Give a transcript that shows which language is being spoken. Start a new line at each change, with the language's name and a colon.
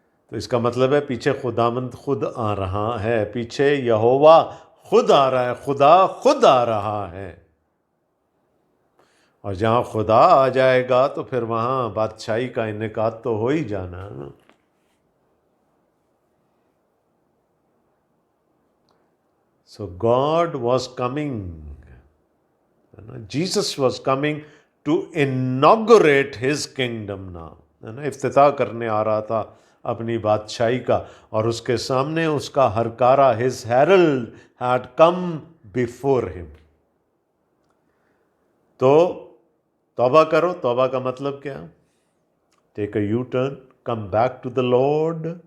Urdu: تو اس کا مطلب ہے پیچھے خداوند خود آ رہا ہے، پیچھے یہوہ خود آ رہا ہے، خدا خود آ رہا ہے. اور جہاں خدا آ جائے گا تو پھر وہاں بادشاہی کا انعقاد تو ہو ہی جانا ہے نا.
English: So God was coming, Jesus was coming to inaugurate his kingdom now.
Urdu: افتتاح کرنے آ رہا تھا اپنی بادشاہی کا، اور اس کے سامنے اس کا ہرکارہ
English: his herald had come before him.
Urdu: تو توبہ کرو. توبہ کا مطلب کیا؟
English: Take a U turn, come back to the Lord.